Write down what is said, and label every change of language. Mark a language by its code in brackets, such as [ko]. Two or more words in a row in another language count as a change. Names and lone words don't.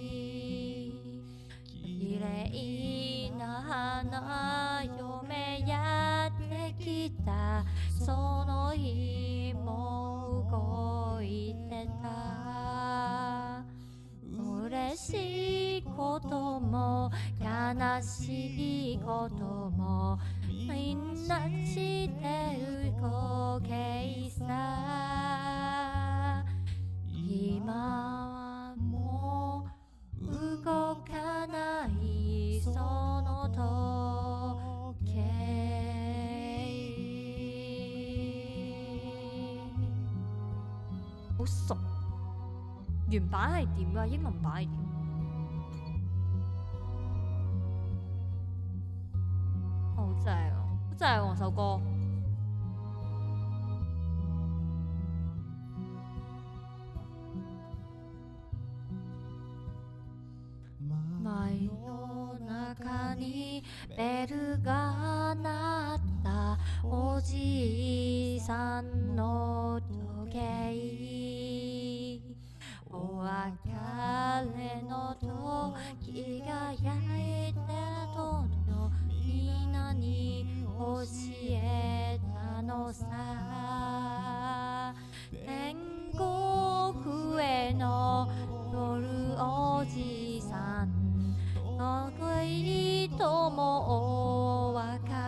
[ja] 綺麗な花嫁やってきたその日も動いてた嬉しいことも悲しいこともみんな知ってる光景さ今はもう動かないその時計 [yue] 好熟，原版係點㗎？英文版係點？好正啊！好正喎首歌。 [ja] 真夜中にベルが鳴ったおじいさんの時計お別れの時が焼いてとのみんなに教えたのさ天国への夜おじさん恋ともお別